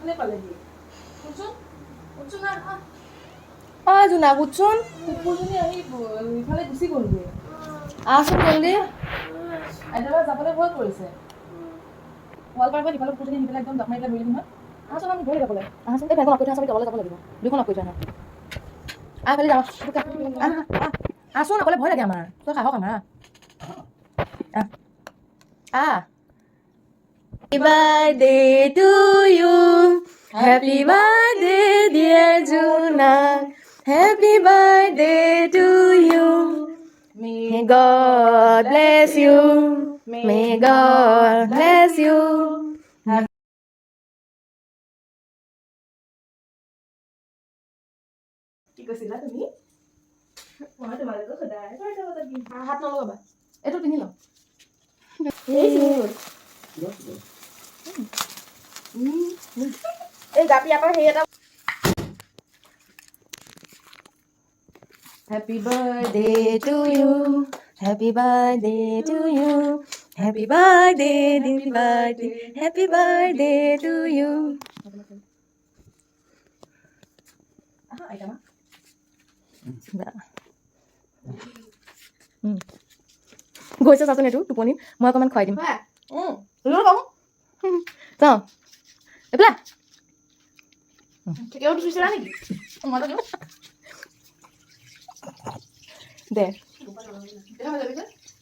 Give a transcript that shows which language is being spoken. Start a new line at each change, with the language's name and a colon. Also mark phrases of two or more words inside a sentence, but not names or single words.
Assamese: কোনে পালেহি উঠছোন উঠছোন না জোনা উঠছোন কুকুৰজনী আহি ইফালে গুচি গ'লগৈ আহচোন জলদি এটেমাই যাবলৈ ভয় কৰিছে ৱাল পাৰ হৈ ইফালে কুকুৰজনী আহি পেলাই একদম জাপ মাৰি পেলাই ধৰিলে নহয় আহচোন আমি ধৰি যাবলৈ আহচোন এই বেগখন অপৰি থোৱা আছে আমি তললৈ যাব লাগিব দুখন অপৰি থোৱা নহয় খালি যাওঁ আছোন অকলে ভয় লাগে আমাৰ তই সাহস আমাৰ
English: Happy birthday to you. Happy birthday, dear Juna. Happy birthday to you. May God bless you. May God bless you.
Assamese: কি কৈছিলা তুমি? মই তোমালোকক সদায় হাত নলগাবা এইটো পিন্ধি লওঁ এই জাপি আকৌ সেই এটা
English: Happy birthday to you. Happy birthday to you. Happy birthday, happy birthday, happy birthday to you.
Assamese: আহা, আইতা মা. গৈছে চাচোন এইটো টোপনি মই অকণমান খুৱাই দিম যাওঁ এইফালে দে